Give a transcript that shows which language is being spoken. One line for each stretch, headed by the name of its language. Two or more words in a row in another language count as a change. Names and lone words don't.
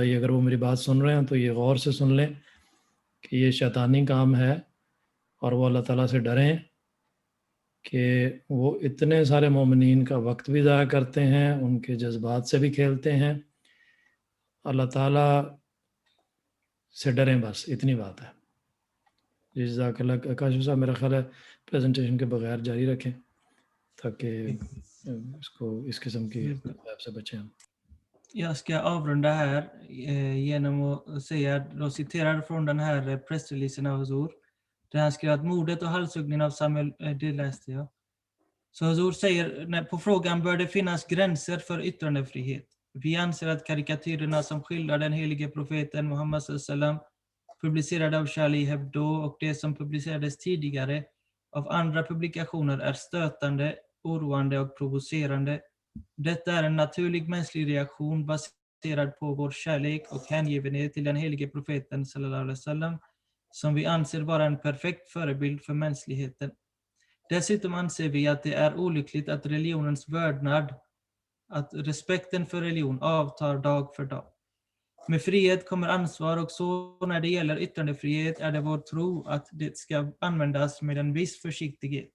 Urdu: یہ اگر وہ میری بات سن رہے ہیں تو یہ غور سے سن لیں کہ یہ شیطانی کام ہے اور وہ اللہ تعالیٰ سے ڈریں کہ وہ اتنے سارے مومنین کا وقت بھی ضائع کرتے ہیں، ان کے جذبات سے بھی کھیلتے ہیں. اللہ تعالیٰ سے ڈریں، بس اتنی بات ہے. جزاک اللہ. کاشف صاحب میرا خیال ہے پریزنٹیشن کے بغیر جاری رکھیں تاکہ اس کو اس قسم کی ایپ سے بچیں ہم.
Swedish: Jag ska avrunda här genom att säga, då citerar från den här pressreleasen av Huzur, där han skrev att mordet och halshuggningen av Samuel, det läste jag. Så Huzur säger på frågan, bör det finnas gränser för yttrandefrihet? Vi anser att karikatyrerna som skildrar den helige profeten Muhammad sallam, publicerade av Charlie Hebdo och det som publicerades tidigare av andra publikationer är stötande, oroande och provocerande. Detta är en naturlig mänsklig reaktion baserad på vår kärlek och hängivenhet till den helige profeten
Arabic: صلى الله عليه وسلم,
Swedish: som vi anser vara en perfekt förebild för mänskligheten. Dessutom anser vi att det är olyckligt att religionens vördnad, att respekten för religion avtar dag för dag. Med frihet kommer ansvar, och så när det gäller yttrandefrihet är det vår tro att det ska användas med en viss försiktighet.